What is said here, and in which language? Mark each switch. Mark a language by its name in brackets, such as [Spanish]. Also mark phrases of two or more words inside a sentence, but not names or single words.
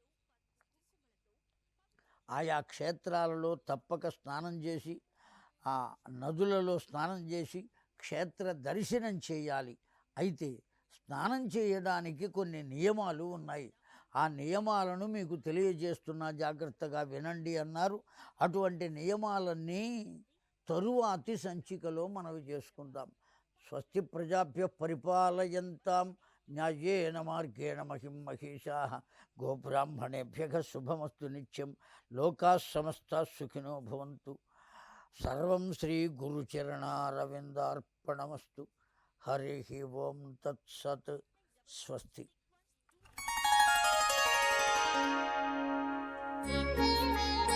[Telugu] ఆయా క్షేత్రాలలో తప్పక స్నానం చేసి, ఆ నదులలో స్నానం చేసి క్షేత్ర దర్శనం చేయాలి. అయితే స్నానం చేయడానికి కొన్ని నియమాలు ఉన్నాయి. ఆ నియమాలను మీకు తెలియజేస్తున్నా, జాగ్రత్తగా వినండి అన్నారు. అటువంటి నియమాలన్నీ తరువాతి సంచికలో మనవి చేసుకుందాం. [Sanskrit] స్వస్తి ప్రజాభ్య పరిపాలయంతాం న్యాయేన మార్గేణ మహిం మహిషాః గోబ్రాహ్మణేభ్యః శుభమస్తు నిత్యం. లోకాః సమస్తాః సుఖినో భవంతు. సర్వం శ్రీ గురుచరణారవిందార్పణమస్తు. హరి ఓం తత్సత్. స్వస్తి.